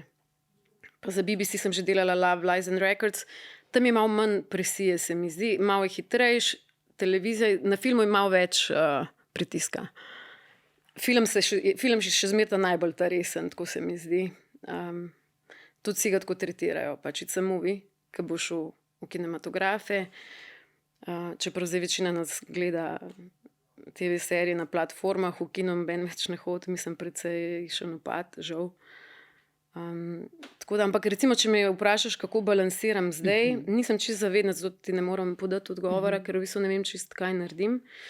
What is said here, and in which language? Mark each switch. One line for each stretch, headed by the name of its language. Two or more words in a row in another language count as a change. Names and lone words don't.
Slovenian: Pa za BBC sem že delala Love, Lies and Records. Tam je malo manj presije, se mi zdi. Malo je hitrejš, televizija, na filmu je malo več pritiska. Film še zmeraj najbolj ta resen, tako se mi zdi. Tudi si ga tako tretirajo, pač
English: it's a movie,
Slovenian: ki bo šel v kinematografe. Čeprav zdaj večina nas gleda TV serije na platformah, v kino ben več ne hodi, mislim, precej še napad, žal. Tako da, ampak recimo, če me vprašaš, kako balansiram zdaj, nisem čisto zavedna, zato ti ne moram podati odgovora, ker v bistvu ne vem čisto, kaj naredim.